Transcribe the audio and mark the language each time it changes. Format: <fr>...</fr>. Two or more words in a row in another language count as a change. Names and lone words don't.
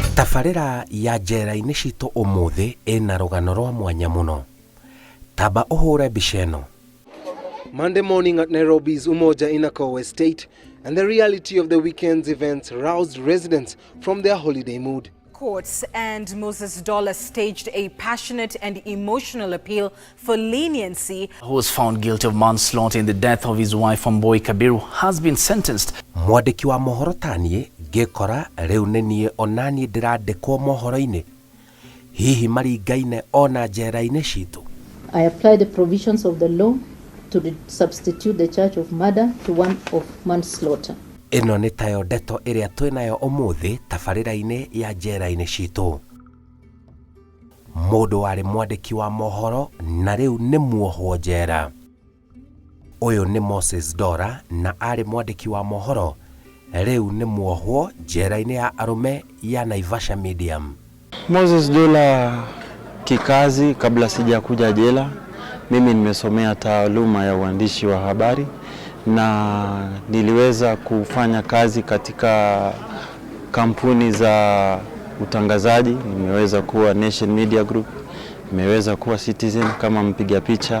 <ki>Tabarĩra ya njera-inĩ citũ ũmũthĩ ĩna rũgano rwa mwanya mũno. Tamba ũhũre mbica ĩno.</ki> <en>Monday morning at Nairobi's Umoja Inakowa Estate, and the reality of the weekend's events roused residents from their holiday mood. Courts and Moses Dola staged a passionate and emotional appeal for leniency. Who was found guilty of manslaughter in the death of his wife Boy Kabiru has been sentenced.</en> <ki>Mwandĩki wa mohoro taniĩ ngĩkora rĩu nĩ niĩ onaniĩ ndĩrandĩkwo mohoro-inĩ. Hihi maringaine ona njera-inĩ citũ.</ki> <en>I apply the provisions of the law to substitute the charge of murder to one of manslaughter.</en> <ki>Ĩno nĩ tayo ndeto ĩrĩa twĩnayo ũmũthĩ tabarĩra-inĩ ya njera-inĩ citũ. Mũndũ warĩ mwandĩki wa mohoro na rĩu nĩ muohwo njera. Ũyũ nĩ Moses Dola na arĩ mwandĩki wa mohoro, rĩu nĩ muohwo njera-inĩ ya arũme ya Naivasha Medium.</ki> <sw>Moses Dola kikazi, kabla sijakuja jela, mimi nimesomea taaluma ya uandishi wa habari na niliweza kufanya kazi katika kampuni za utangazaji. Nimeweza kuwa Nation Media Group, nimeweza kuwa Citizen kama mpiga picha.</sw>